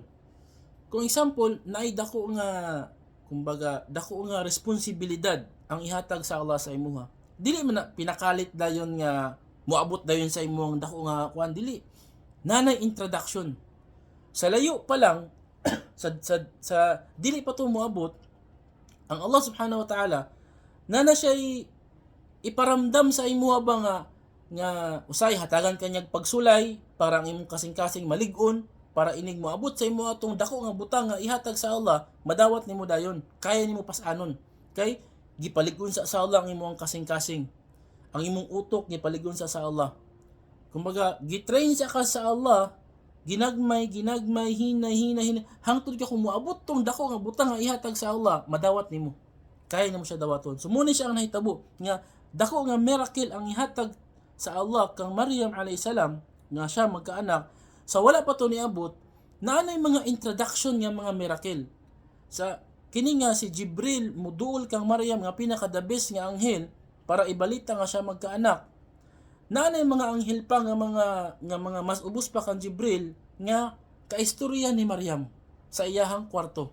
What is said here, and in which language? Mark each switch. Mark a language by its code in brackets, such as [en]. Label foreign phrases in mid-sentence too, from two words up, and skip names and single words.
[ceb] Kung example, naay dako nga, kumbaga, dako nga responsibilidad ang ihatag sa Allah sa imuha. Dili man na pinakalit dayon nga moabot dayon sa imuhang dako nga kuan, dili. Nanay introduction. Sa layo pa lang sa dili pa to moabot, ang Allah [ar] سبحانه وتعالى [ceb] nana siya iparamdam sa imuha ba nga usay hatagan kanyag pagsulay para ang imong kasing-kasing malig-on, para inig moabot sa imo atong dako nga butang nga ihatag sa Allah, madawat nimo dayon, kaya nimo pasanon. Kay gipalig-on sa Allah ang imong kasing-kasing, ang imong utok gipalig-on sa Allah. Kumbaga gitrain sa ka sa Allah, ginagmay hina hangtod ka kung moabot tong dako nga butang nga ihatag sa Allah, madawat nimo, kaya nimo siya dawaton. So muna siya ang nahitabo nga dako nga miracle ang ihatag sa Allah kang Maryam [ar] عليها السلام [ceb] nga siya magkaanak. Sa wala pa to niabot, naanay mga introduction nga mga miracle. Sa kini nga si Jibril muduol kang Maryam nga pinaka [en] the best [ceb] nga anghel para ibalita nga siya magkaanak. Naanay mga anghel pa nga mga mas ubos pa kang Jibril nga kaistorya ni Maryam sa iyahang kwarto.